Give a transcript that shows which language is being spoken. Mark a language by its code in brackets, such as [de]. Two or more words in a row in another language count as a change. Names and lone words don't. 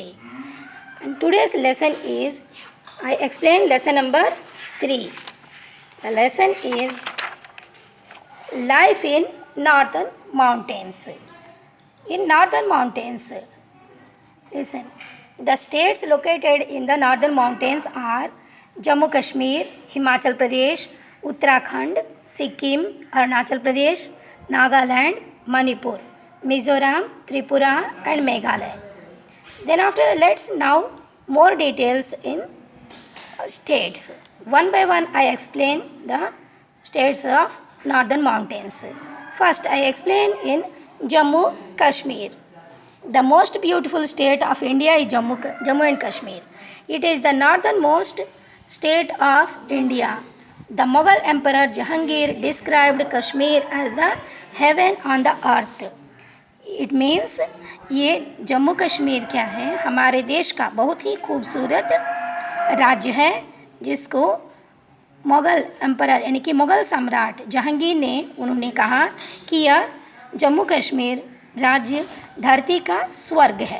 [en] And today's lesson is I explain lesson number 3. The lesson is life in northern mountains. In northern mountains, listen. The states located in the northern mountains are Jammu Kashmir, Himachal Pradesh, Uttarakhand, Sikkim, Arunachal Pradesh, Nagaland, Manipur, Mizoram, Tripura and Meghalaya. Then after let's now more details in states. One by one I explain the states of northern mountains. First I explain in Jammu Kashmir. The most beautiful state of India is Jammu and Kashmir. It is the northernmost state of India. The Mughal Emperor Jahangir described Kashmir as the heaven on the earth. It means [hi] ये जम्मू कश्मीर क्या है, हमारे देश का बहुत ही खूबसूरत राज्य है जिसको मुग़ल एम्परर यानी कि मुग़ल सम्राट जहांगीर ने उन्होंने कहा कि यह जम्मू कश्मीर राज्य धरती का स्वर्ग है।